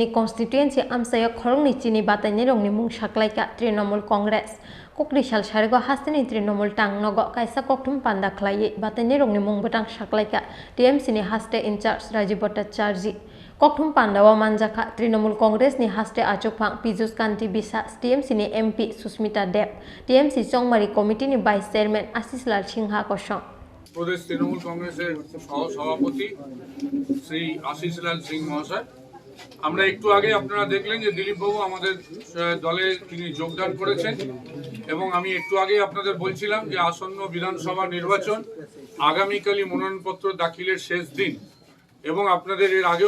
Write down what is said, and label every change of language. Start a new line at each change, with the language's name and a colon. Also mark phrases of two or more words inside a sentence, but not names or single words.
Kok Borok: Constituency Amsayo Khorongni Chini Batanirongni Mung Saklaika Trinamool Congress Koktisal Sharigo Hastini Trinamool Tangnogo Kaisa Koktum Panda Klai Batanirongni Mung Batang Saklaika TMC ni Haste
English: in charge
Kok Borok: Rajiv Bhattacharjee Koktum Pandawa Manjaka Trinamool Congress ni Haste Achukphang Piyush Kanti Biswas TMC ni MP Susmita Deb TMC Chongmari Committee ni
English: Vice Chairman
Kok Borok: Ashish Lal Singha Kosong
Bangla: প্রদেশ তৃণমূল কংগ্রেসের সভাপতি শ্রী আশিস লাল সিং মহাশয় আমরা একটু আগে আপনারা দেখলেন যে দিলীপ বাবু আমাদের দলে তিনি যোগদান করেছেন এবং আমি একটু আগে আপনাদের বলছিলাম যে আসন্ন বিধানসভা নির্বাচন আগামীকালই মনোনয়নপত্র দাখিলের শেষ দিন এবং আপনাদের এর আগেও